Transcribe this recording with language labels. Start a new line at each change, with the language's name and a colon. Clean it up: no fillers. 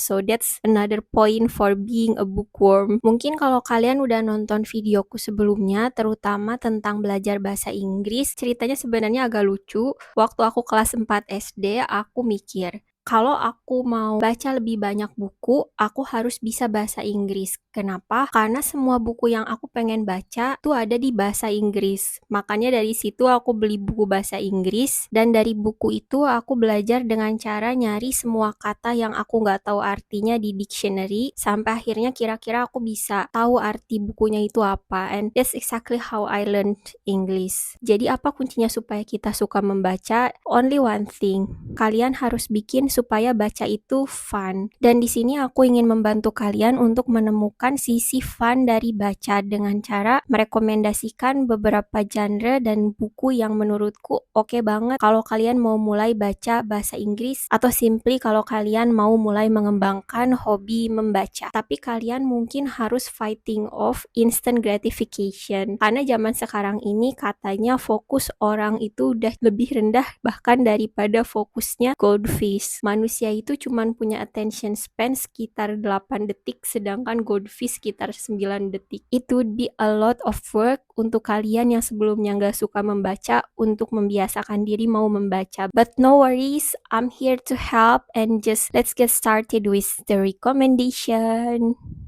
English: So that's another point for being a bookworm.
Indonesian: Mungkin kalau kalian udah nonton videoku sebelumnya, terutama tentang belajar bahasa Inggris, ceritanya sebenarnya agak lucu. Waktu aku kelas 4 SD, aku mikir, kalau aku mau baca lebih banyak buku, aku harus bisa bahasa Inggris. Kenapa? Karena semua buku yang aku pengen baca tuh ada di bahasa Inggris. Makanya dari situ aku beli buku bahasa Inggris, dan dari buku itu aku belajar dengan cara nyari semua kata yang aku nggak tahu artinya di dictionary, sampai akhirnya kira-kira aku bisa tahu arti bukunya itu apa.
English: And that's exactly how I learned English.
Indonesian: Jadi apa kuncinya supaya kita suka membaca?
English: Only one thing.
Indonesian: Kalian harus bikin supaya baca itu fun. Dan di sini aku ingin membantu kalian untuk menemukan sisi fun dari baca dengan cara merekomendasikan beberapa genre dan buku yang menurutku oke banget kalau kalian mau mulai baca bahasa Inggris, atau simply kalau kalian mau mulai mengembangkan hobi membaca. Tapi kalian mungkin harus
English: fighting off instant gratification,
Indonesian: karena zaman sekarang ini katanya fokus orang itu udah lebih rendah bahkan daripada fokusnya goldfish. Manusia itu cuman punya attention span sekitar 8 detik, sedangkan goldfish sekitar 9 detik.
English: It would be a lot of work
Indonesian: untuk kalian yang sebelumnya nggak suka membaca untuk membiasakan diri mau membaca.
English: But no worries, I'm here to help, and just let's get started with the recommendation.